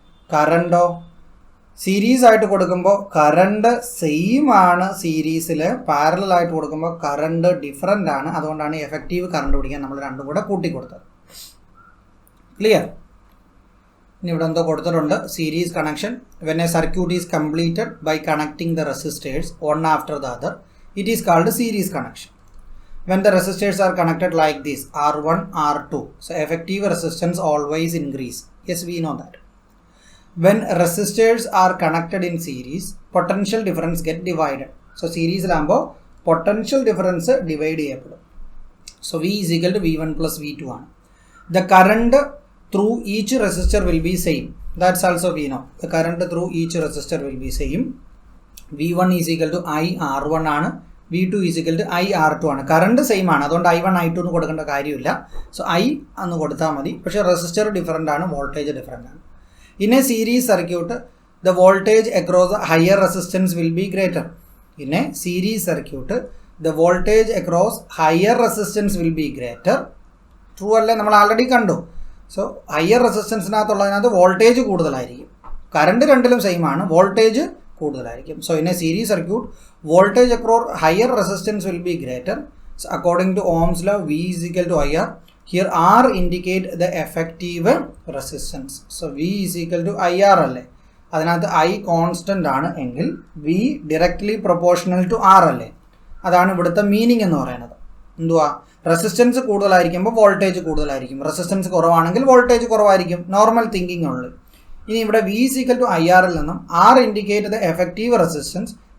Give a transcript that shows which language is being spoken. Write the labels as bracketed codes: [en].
[ml] കറണ്ടോ series ആയിട്ട് കൊടുക്കുമ്പോൾ current same ആണ് സീരീസിൽ, പാരലലായിട്ട് കൊടുക്കുമ്പോൾ കറണ്ട് ഡിഫറൻ്റ് ആണ്. അതുകൊണ്ടാണ് എഫക്റ്റീവ് കറണ്ട് പിടിക്കാൻ നമ്മൾ രണ്ടും കൂടെ കൂട്ടിക്കൊടുത്തത്. ക്ലിയർ? ഇനി ഇവിടെ എന്തോ കൊടുത്തിട്ടുണ്ട്. Series connection. [en] When a circuit is completed by connecting the resistors one after the other, it is called series connection. When the resistors are connected like this, R1, R2, so effective resistance always increase. Yes, we know that. When resistors are connected in series, potential difference get divided. So series lambo potential difference divide cheyappadum. So V is equal to V1 plus V2 ആണ്. The current through each resistor will be same. That's also we know. The current through each resistor will be same. V1 is equal to I R1 ആണ്. V2 is equal to IR2 ആണ്. [ml] Current same ആണ്, അതുകൊണ്ട് I1 I2 എന്ന് കൊടുക്കേണ്ട കാര്യമില്ല. So I എന്ന് കൊടുത്താൽ മതി. പക്ഷേ റെസിസ്റ്റർ ഡിഫറൻ്റ് ആണ്, വോൾട്ടേജ് ഡിഫറൻ്റ് ആണ്. [en] In a series circuit the voltage across the higher resistance will be greater. In a series circuit, the voltage across higher resistance will be greater. [ml] True അല്ലേ? നമ്മൾ already കണ്ടു. So higher റെസിസ്റ്റൻസിനകത്തുള്ളതിനകത്ത് voltage കൂടുതലായിരിക്കും. Current രണ്ടിലും same ആണ്, voltage കൂടുതലായിരിക്കും. [en] So in a series circuit voltage across higher resistance will be greater. So according to Ohm's law, V is equal to IR. Here R indicate the effective resistance. So V is equal to IR അല്ലേ? [ml] അതിനകത്ത് I constant ആണ് എങ്കിൽ V directly proportional to R അല്ലേ? അതാണ് ഇവിടുത്തെ meaning എന്ന് പറയുന്നത്. എന്തുവാ? റെസിസ്റ്റൻസ് കൂടുതലായിരിക്കുമ്പോൾ വോൾട്ടേജ് കൂടുതലായിരിക്കും, റെസിസ്റ്റൻസ് കുറവാണെങ്കിൽ വോൾട്ടേജ് കുറവായിരിക്കും. നോർമൽ തിങ്കിങ് ഉള്ളു. ഇനി ഇവിടെ V is equal to IR ൽ നിന്നും R [en] Indicate the effective resistance.